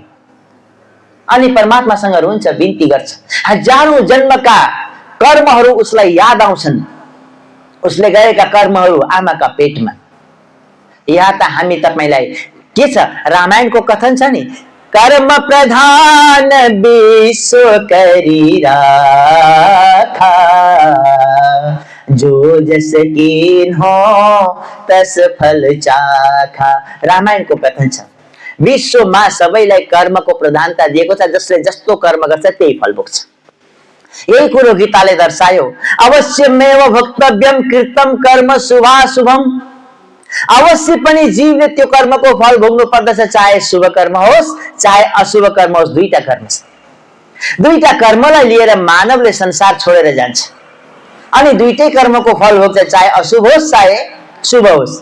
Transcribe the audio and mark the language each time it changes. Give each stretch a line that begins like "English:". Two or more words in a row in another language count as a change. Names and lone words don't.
Nepali: अनि परमात्मासँग रुन्छ, बिन्ती गर्छ। हजारौं जन्मका कर्महरू उसलाई याद आउँछन्, उसले गरेका कर्महरू आमाका पेटमा। यहाँ त हामी तपाईलाई के छ, रामायणको कथन छ नि,
Awadhi: कर्म प्रधान विश्व करी राखा, जो जस कीन हो तस फल चाखा।
Nepali: रामायणको कथन छ। विश्वमा सबैलाई कर्मको प्रधानता दिएको छ, जसले जस्तो कर्म गर्छ त्यही फल भोग्छ। यही कुरो गीताले दर्शायो।
Sanskrit: अवश्यमेव भोक्तव्यम कृतम कर्म शुभाशुभम।
Nepali: अवश्य पनि जीवले त्यो कर्मको फल भोग्नु पर्दछ, चाहे शुभ कर्म होस् चाहे अशुभ कर्म होस्। दुईटा कर्म छ, दुईटा कर्मलाई लिएर मानवले संसार छोडेर जान्छ अनि दुईटै कर्मको फल भोग्छ, चाहे अशुभ होस् चाहे शुभ होस्।